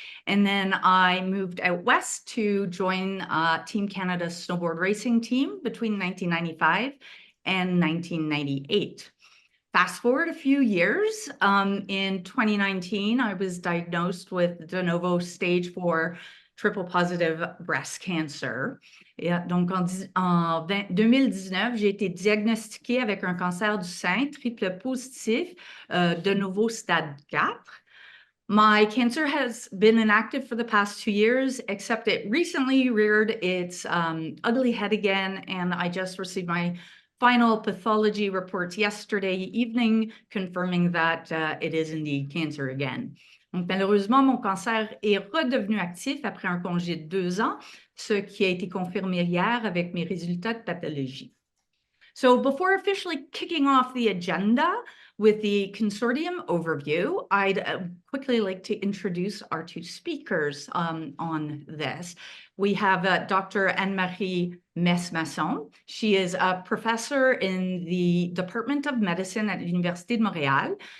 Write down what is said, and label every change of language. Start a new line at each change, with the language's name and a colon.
English: And then I moved out west to join Team Canada's snowboard racing team between 1995 and 1998. Fast forward a few years, in 2019, I was diagnosed with de novo stage 4 triple positive breast cancer.
French: Et donc en 2019, j'ai été diagnostiquée avec un cancer du sein triple positif, de novo stade 4.
English: My cancer has been inactive for the past 2 years, except it recently reared its ugly head again, and I just received my final pathology reports yesterday evening, confirming that it is indeed cancer again.
French: Donc, malheureusement, mon cancer est redevenu actif après un congé de 2 ans, ce qui a été confirmé hier avec mes résultats de pathologie.
English: So before officially kicking off the agenda with the consortium overview, I'd quickly like to introduce our 2 speakers on this. We have Dr. Anne-Marie Messe-Masson. She is a professor in the Department of Medicine at Université de Montréal.